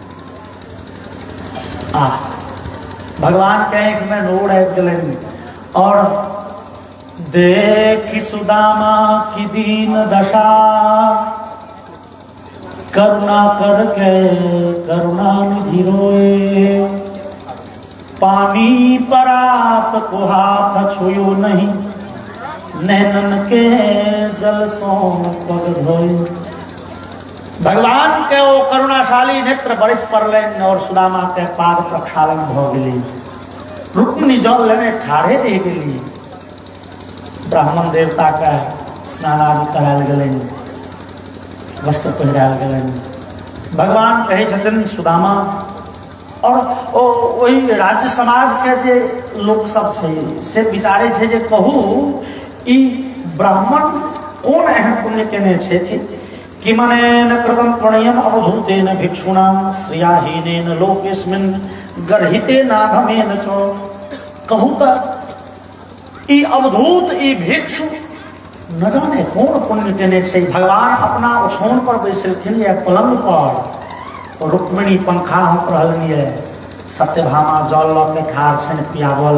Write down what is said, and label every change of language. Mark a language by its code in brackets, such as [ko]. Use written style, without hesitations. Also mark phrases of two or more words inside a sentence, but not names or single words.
[mai] भगवान के एक में नोड़ आबि गेलनि और [bra] देखी सुदामा की दीन दशा करुणा करके करुणा निधि रोए पानी परात को हाथ छुयो नहीं नैनन के जल सो पग धोए। [mai] भगवान के वो करुणाशाली नेत्र बरिस पड़लन और सुदामा के पाद प्रक्षालन भ गेली। रुक्मिणी जल लेने ठाढ़े रह गेली। ब्राह्मण देवता का स्नान आदि करायल गेलनि वस्त्र पहिरायल गेलनि। भगवान कहै छथिन सुदामा और वही राज्य समाज के जे लोक सब छै से विचारे छै जे कहू ई ब्राह्मण कोन एहन पुण्य केने छथि कि [sa] मनेन कृतं पुण्यम अवधूतेन भिक्षुणा श्रियाहीनेन लोकेस्मिन् गर्हिते नाधमेन च। [mai] कहू त ई अवधूत ई भिक्षु न जाने कौन पुण्य केने छै। भगवान अपना ओछौन पर बैसलखिन या पलंग पर रुक्मिणी पंखा हम रहलिए सत्यभामा जल ल के ठाढ़ छनि पियाबल।